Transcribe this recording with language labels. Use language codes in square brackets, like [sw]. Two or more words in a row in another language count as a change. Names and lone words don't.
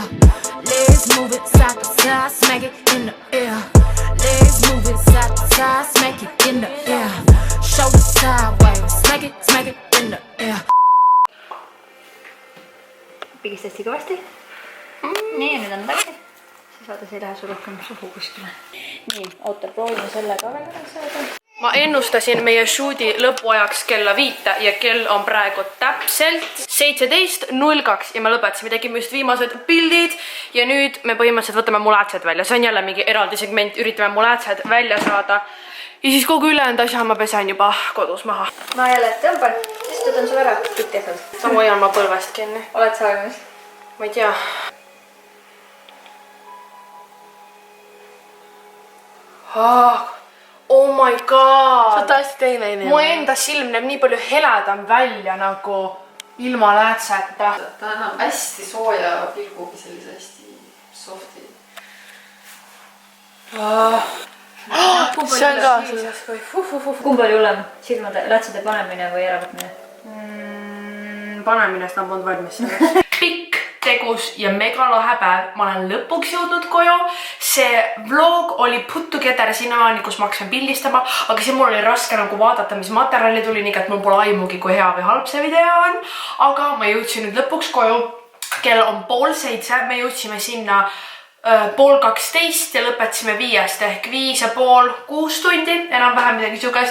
[en] Legs move it side to side, smack it in the air. Legs move it side to side, smack it in the air. Shoulder sideways, smack it in the air. [et] Pigist hästi kõvasti. Nii, nüüd on tagasi. Siis vaata, see ei lähe su rohkem suhu kuskile. Nii, oota, proovime selle ka veel saada. ma ennustasin meie shooti lõpuajaks kella 5 ja kell on praegu täpselt 17:02 ja me lõpetasime, tegime just viimased pildid ja nüüd me põhimõtteliselt võtame mu läätsed välja. See on jälle mingi eraldi segment, üritame mu läätsed välja saada ja siis kogu ülejäänud asja ma pesen juba kodus maha. ma jälle tõmban, sest võtan sul ära kõik tehtud. Ma hoian ma põlvest kinni. Oled sa olemas? Ma ei tea. [en] Oh my god! [et] Sa täiesti teine inimene. Mu enda silm näeb nii palju heledam välja nagu ilma läätseta. Ta annab hästi sooja pilgugi sellise hästi softi. See on ka selles. Kumb oli hullem? Silmade läätsede panemine või äravõtmine? Panemine, sest nad polnud valmis selleks. Pikk, tegus ja mega lahe päev. Ma olen lõpuks jõudnud koju. See vlog oli [en] put together [et] sinnamaani, kus ma hakkasin pildistama, aga see mul oli raske nagu vaadata, mis materjali tuli, nii et mul pole aimugi, kui hea või halb see video on. Aga ma jõudsin nüüd lõpuks koju. Kell on 6:30, me jõudsime sinna 11:30 ja lõpetasime 5 ehk 5,5–6 tundi, enam-vähem midagi sugust.